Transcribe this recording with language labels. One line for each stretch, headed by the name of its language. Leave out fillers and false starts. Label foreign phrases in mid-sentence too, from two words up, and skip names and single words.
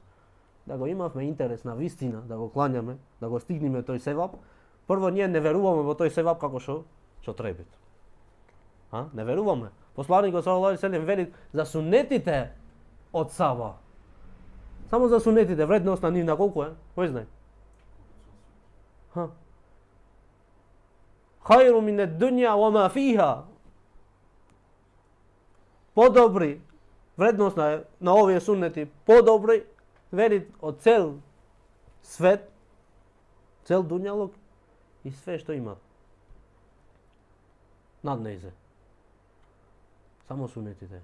Macedonian: Да го имавме интерес на вистина, да го кланяме, да го стигнеме тој севап, прво ние не веруваме во тој севап како што треба. Не веруваме. Посланикот
Arabic: صلى الله عليه وسلم
Macedonian: вели за сунетите од саба. Само за сунетите, вредност на нивна колку е? Кој знае?
Arabic: خير من الدنيا وما فيها.
Macedonian: Подобри, вредност на овие сунети, подобри, вели од цел свет, цел дуњалог и све што имат. Над нејзе. Само сунетите.